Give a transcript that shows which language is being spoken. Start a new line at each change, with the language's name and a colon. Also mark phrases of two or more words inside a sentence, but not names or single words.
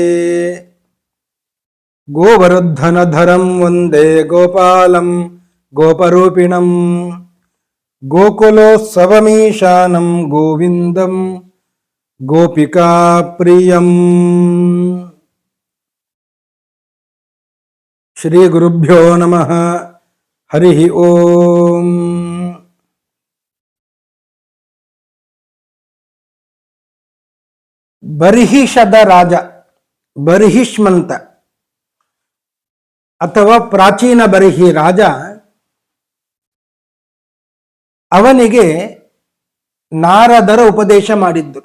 Sanskrit: ಗೋವರ್ಧನಧರಂ ವಂದೇ ಗೋಪಾಲಂ ಗೋಪರೂಪಿಣಂ ಗೋಕುಲೋತ್ಸವಮೀಶಾನಂ ಗೋವಿಂದಂ ಗೋಪಿಕಾಪ್ರಿಯಂ. ಶ್ರೀ ಗುರುಭ್ಯೋ ನಮಃ. ಹರಿ ಓಂ.
Kannada: ಬರ್ಹಿಷದ ರಾಜ, ಬರ್ಹಿಷ್ಮಂತ ಅಥವಾ ಪ್ರಾಚೀನ ಬರ್ಹಿ ರಾಜ, ಅವನಿಗೆ ನಾರದರ ಉಪದೇಶ ಮಾಡಿದ್ದರು.